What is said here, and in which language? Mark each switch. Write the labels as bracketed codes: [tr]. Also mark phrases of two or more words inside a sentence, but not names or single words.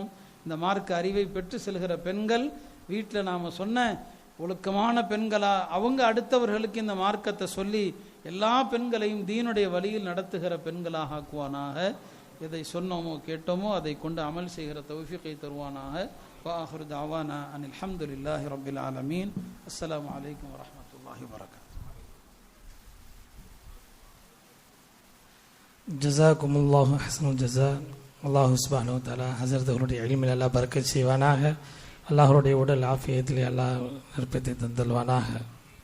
[ta] இந்த மார்க்க அறிவை பெற்று செல்கிற பெண்கள் வீட்டில் நாம் சொன்ன ஒழுக்கமான பெண்களா, அவங்க அடுத்தவர்களுக்கு இந்த மார்க்கத்தை சொல்லி எல்லா பெண்களையும் தீனுடைய வழியில் நடத்துகிற பெண்களாக ஆக்குவானாக. எதை சொன்னோமோ கேட்டோமோ அதை கொண்டு அமல் செய்கிற தௌஃபீகை தருவானாக. [ar] وآخر دعوانا أن الحمد لله رب العالمين. السلام عليكم ورحمة الله وبركاته. جزاكم الله أحسن الجزاء. الله سبحانه وتعالى [ta] ஹஸரத்துகளுடைய இல்மில் அல்லாஹ் பரக்கத் செய்வானாக. அல்லாஹ்வுடைய உடல் ஆஃபியத்திலே அல்லாஹ் நிரப்பத்தை தந்தல்வானாக.